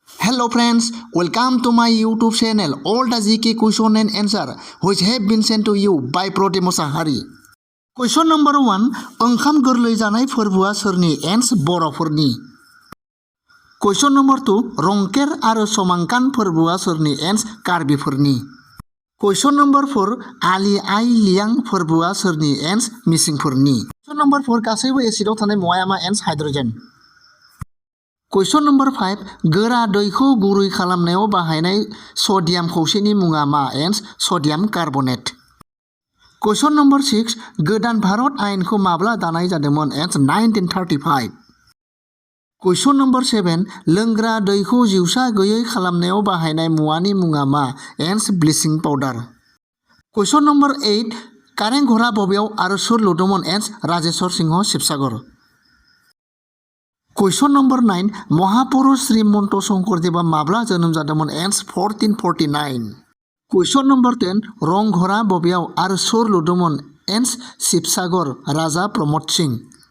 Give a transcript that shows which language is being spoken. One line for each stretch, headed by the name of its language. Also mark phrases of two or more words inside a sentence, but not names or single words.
English: Hello friends, welcome to my YouTube channel. All the GK question and answer which have been sent to you by Prote Mosahari. Question number 1.
Bodo: ओंखाम गोरलै जानाय फोरबोआ सोरनि? एन्स बर'फोरनि.
English: Question number 2.
Bodo: रंकेर आरो समांकान फोरबोआ सोरनि? एन्स कार्बिफोरनि.
English: Question number 4.
Bodo: आलि आइ लियां फोरबोआ सोरनि? एन्स मिसिंफोरनि.
English: Question number 4.
Bodo: गासैबो एसिडआव थानाय मुवाया मा?
English: Ans hydrogen. Question number 5.
Bodo: गोरा दैखौ गुरै खालामनायाव बाहायनाय सडियाम खौसेनि मुङा मा?
English: Ans sodium carbonate. Question number 6.
Bodo: गोदान भारत आयेनखौ माब्ला दानाय जादोंमोन?
English: एन्स 1935. Question number 7.
Bodo: लोंग्रा दैखौ जिउसा गैयै खालामनायाव बाहायनाय मुवानि मुङा मा?
English: Ans bleaching powder. Question number 8.
Bodo: कारें घरा बबेयाव आरो सोर लुदोंमोन? एन्स राजेश्वर सिंह शिबसागर.
English: Question number 9.
Bodo: महापुरुष श्रीमन्त शंकरदेवा माब्ला जोनोम जादोंमोन?
English: एन्स 1449. Question number 10.
Bodo: रंघरा बबेयाव आरो सोर लुदोंमोन? एन्स शिबसागर राजा प्रमोद सिंह.